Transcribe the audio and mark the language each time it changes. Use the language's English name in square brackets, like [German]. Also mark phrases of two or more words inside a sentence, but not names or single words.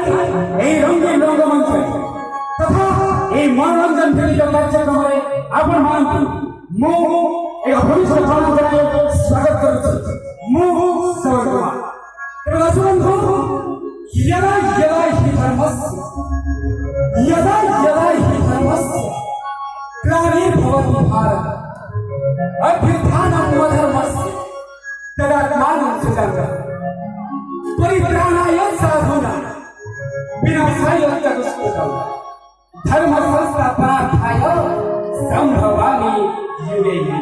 [Bangla] এই রঙিন রঙ্গমঞ্চে তথা এই মনোরঞ্জন প্রেরিত কার্যক্রমে আপনার [Odia] ମୁଁ ଏକ ଭବିଷ୍ୟ ପରମ୍ପରାରେ ସ୍ୱାଗତ କରୁଛି। [Bangla] ମୁଁ ଶ୍ରବଣ କୁମାର। ତେବେ ଦର୍ଶକ ବନ୍ଧୁ, [Sanskrit] यदा यदा हि धर्मस्य ग्लानिर्भवति भारत अभ्युत्थानम् अधर्मस्य तदात्मानं सृजन्तः परित्राणाय साधूनां विनाशाय च दुष्कृतम् धर्म संस्थापनार्थाय संभवामि युगे युगे।